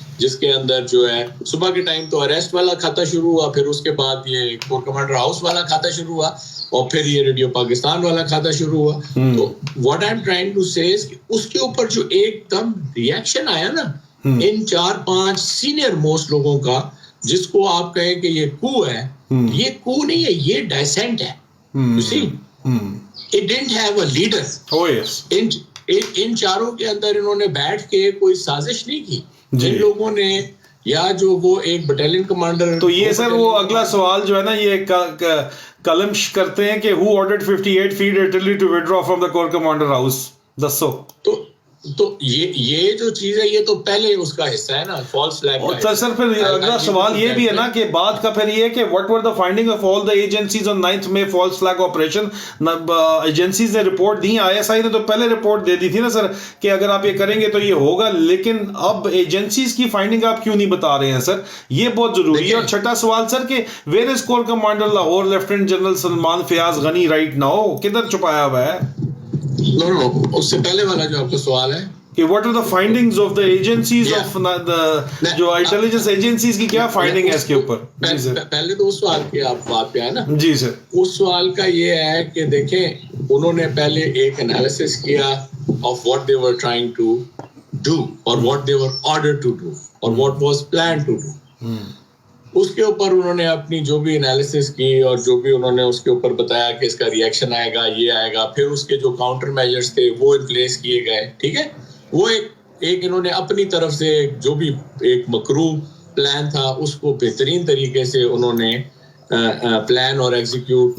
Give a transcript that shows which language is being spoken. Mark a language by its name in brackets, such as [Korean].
[Urdu] جس کے اندر جو ہے صبح کے ٹائم تو اریسٹ والا کھاتا شروع ہوا, پھر اس کے بعد یہ کور کمانڈر ہاؤس والا کھاتا شروع ہوا, اور پھر یہ ریڈیو پاکستان والا کھاتا شروع ہوا. تو [English] what I am trying to say [Urdu] اس کے اوپر جو ایک دم ریئیکشن آیا نا ان 4-5 سینئر موسٹ لوگوں کا, جس کو آپ کہیں کہ یہ کو ہے, یہ کو نہیں ہے, یہ ڈائسینٹ ہے. [English] You see, it didn't have a leader. Oh yes. [Urdu] ان چاروں کے اندر انہوں نے بیٹھ کے کوئی سازش نہیں کی. ان لوگوں نے یا جو وہ ایک بٹالین کمانڈر. تو یہ سر وہ اگلا سوال جو ہے نا یہ کلمش کرتے ہیں کہ [English] who ordered 58 feet artillery to withdraw from the corps commander house. [Urdu] دسو. تو یہ جو چیز ہے یہ تو پہلے اس کا حصہ ہے نا, فالس فلیگ. اور سر پھر اگلا سوال یہ بھی ہے نا کہ بعد کا پھر یہ کہ [English] what were the finding of all the agencies on 9th May false flag operation. [Urdu] Agencies نے رپورٹ دی, ISI نے تو پہلے رپورٹ دے دی تھی نا سر کہ اگر آپ یہ کریں گے تو یہ ہوگا, لیکن اب ایجنسیز کی فائنڈنگ آپ کیوں نہیں بتا رہے ہیں سر, یہ بہت ضروری ہے. اور چھٹا سوال سر کہ [English] where is Corps Commander [Urdu] Lahore lieutenant general Salman Fayyaz Ghani [English] right now, [Urdu] کدھر چھپایا ہوا ہے؟ No, اس سے پہلے والا جو آپ کا سوال ہے [English] کہ what are the findings of the agencies of the جو intelligence agencies [Urdu] کی کیا فائنڈنگ ہے اس کے اوپر؟ پہلے تو اس سوال کی آپ بات پہ ہے نا. جی سر. اس سوال کا یہ ہے کہ دیکھیں انہوں نے پہلے ایک انالیسس کیا [English] of what they were trying to do or what they were ordered to do or what was planned to do. [Urdu] اس کے اوپر انہوں نے اپنی جو بھی انالیسس کی اور جو بھی انہوں نے اس کے اوپر بتایا کہ اس کا ریئیکشن آئے گا, یہ آئے گا, پھر اس کے جو کاؤنٹر میجرز تھے وہ ان پلیس کیے گئے. ٹھیک ہے, وہ ایک انہوں نے اپنی طرف سے جو بھی ایک مکروہ پلان تھا اس کو بہترین طریقے سے انہوں نے پلان اور ایگزیکیوٹ.